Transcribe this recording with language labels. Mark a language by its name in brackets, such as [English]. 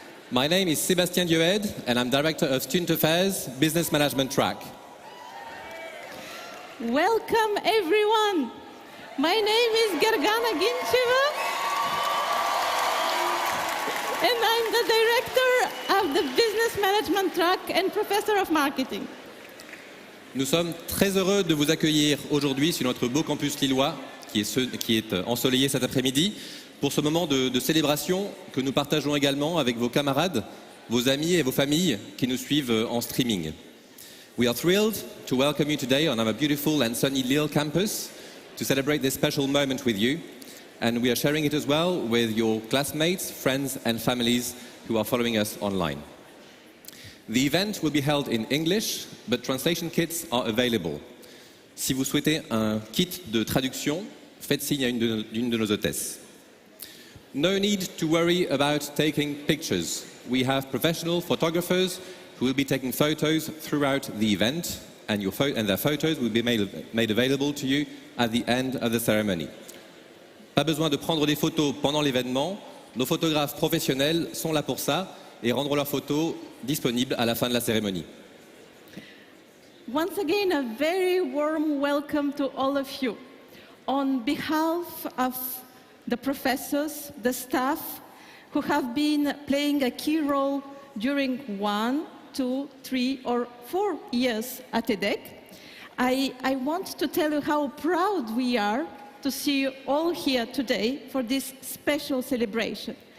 [English] My name is Sébastien Diohed, and I'm Director of Student Affairs, Business Management Track. Welcome, everyone. My name is Gergana Gincheva, and I'm the Director of the Business Management Track and Professor of Marketing. [French] Nous sommes très heureux de vous accueillir aujourd'hui sur notre beau campus lillois, qui est ensoleillé cet après-midi, pour ce moment de célébration que nous partageons également avec vos camarades, vos amis et vos familles qui nous suivent en streaming. [English] We are thrilled to welcome you today on our beautiful and sunny Lille campus to celebrate this special moment with you, and we are sharing it as well with your classmates, friends and families who are following us online. The event will be held in English, but translation kits are available. [French] Si vous souhaitez un kit de traduction, faites signe à une de nos hôtesses. [English] No need to worry about taking pictures. We have professional photographers who will be taking photos throughout the event, and their photos will be made available to you at the end of the ceremony. [French] Pas besoin de prendre des photos pendant l'événement. Nos photographes professionnels sont là pour ça et rendront leurs photos disponibles à la fin de la cérémonie. [English] Once again, a very warm welcome to all of you. On behalf of the professors, the staff, who have been playing a key role during 1, 2, 3, or 4 years at EDHEC, I want to tell you how proud we are to see you all here today for this special celebration.